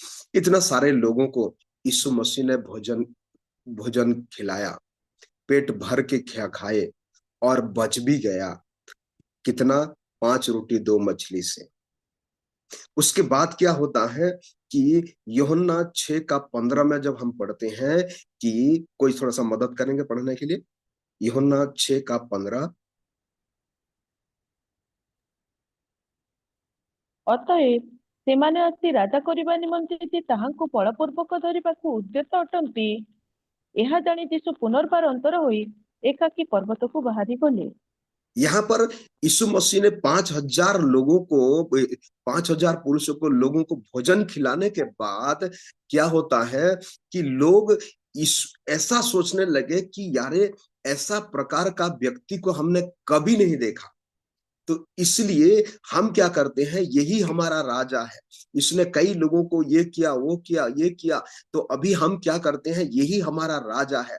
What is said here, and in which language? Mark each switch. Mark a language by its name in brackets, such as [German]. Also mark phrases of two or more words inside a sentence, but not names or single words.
[Hindi] इतना सारे लोगों को यीशु मसीह ने भोजन खिलाया, पेट भर के खाए और बच भी गया। कितना? 5 रोटी 2 मछली से। उसके बाद क्या होता है कि यूहन्ना 6 का 15 में जब हम पढ़ते हैं कि कोई थोड़ा सा मदद करेंगे पढ़ने के लिए? यूहन्ना 6 का 15। [Odia] ଅତଏବ ସେମାନେ ଆସି ରାଜା କରିବା ନିମନ୍ତେ ଯେ ତାହାଙ୍କୁ ବଳପୂର୍ବକ ଧରିବାକୁ ଉଦ୍ୟତ ଅଟନ୍ତି, ଏହା ଜାଣି ଯୀଶୁ ପୁନର୍ବାର ଅନ୍ତର ହୋଇ ଏକାକୀ ପର୍ବତକୁ ବାହାରି ଗଲେ। [Hindi] यहाँ पर यीशु मसीह ने 5000 लोगों को, 5000 पुरुषों को, लोगों को भोजन खिलाने के बाद क्या होता है कि लोग ऐसा सोचने लगे कि यारे ऐसा प्रकार का व्यक्ति को हमने कभी नहीं देखा, तो इसलिए हम क्या करते हैं, यही हमारा राजा है, इसने कई लोगों को ये किया, वो किया, ये किया, तो अभी हम क्या करते हैं, यही हमारा राजा है।